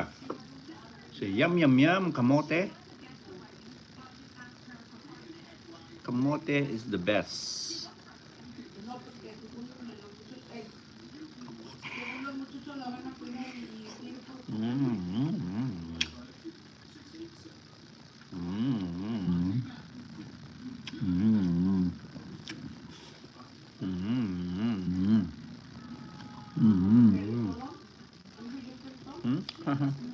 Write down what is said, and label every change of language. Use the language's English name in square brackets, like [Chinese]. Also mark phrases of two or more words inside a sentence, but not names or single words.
[English] Say yum, yum, yum. Kamote. Kamote is the best. [Spanish] No, porque según los muchachos la van a cuidar y tiene por... Mm, mm, mm. Mm, mm. Mm, mm. Mm, mm. Mm.